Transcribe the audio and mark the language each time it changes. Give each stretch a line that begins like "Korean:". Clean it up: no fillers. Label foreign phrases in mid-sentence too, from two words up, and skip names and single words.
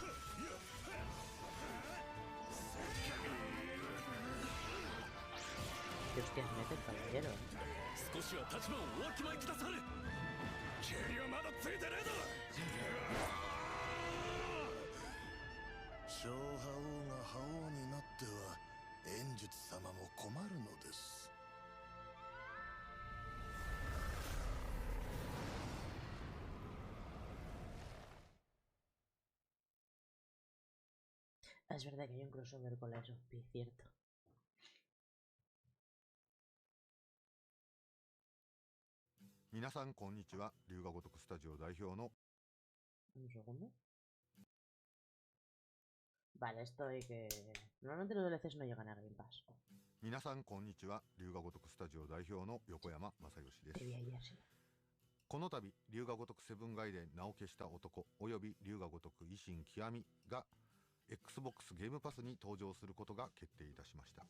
Spanish: Hostia, mete el caballero.
Japanese: 少しは立場をおわきまえくだされ。蹴りはまだついてねえだ。小覇王が覇王になっては炎術様も困るのです。
Spanish: Es verdad que hay un crossover con la SOP, cierto.
Japanese: 皆さん、こんにちは. Ryuga Gotoku Studio 代表の
Spanish: Un segundo. Vale, esto hay que... Normalmente los DLCs no llegan a Game Pass.
Japanese: 皆さんこんにちは。龍が如くスタジオ代表の横山正義です。この度龍が如くセブン外伝名を消した男および龍が如く維新極みが Xbox ゲームパスに登場することが決定いたしました。